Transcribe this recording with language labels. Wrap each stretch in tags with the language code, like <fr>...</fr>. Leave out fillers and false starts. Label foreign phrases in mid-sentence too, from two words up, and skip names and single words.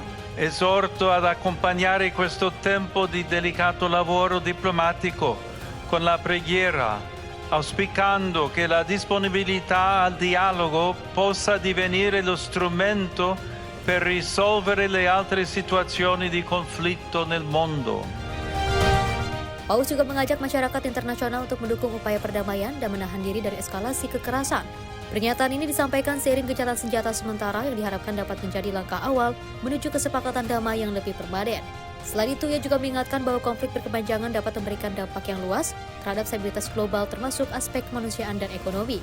<it>Esorto ad accompagnare questo tempo di delicato lavoro diplomatico con la preghiera, auspicando che la disponibilità al dialogo possa divenire lo strumento per risolvere le altre situazioni di conflitto nel mondo.</it> <id>Paus juga mengajak masyarakat internasional untuk mendukung upaya perdamaian dan menahan diri dari eskalasi kekerasan. Pernyataan ini disampaikan seiring gencatan senjata sementara yang diharapkan dapat menjadi langkah awal menuju kesepakatan damai yang lebih permanen. Selain itu, ia juga mengingatkan bahwa konflik berkepanjangan dapat memberikan dampak yang luas terhadap stabilitas global termasuk aspek kemanusiaan dan ekonomi.</id>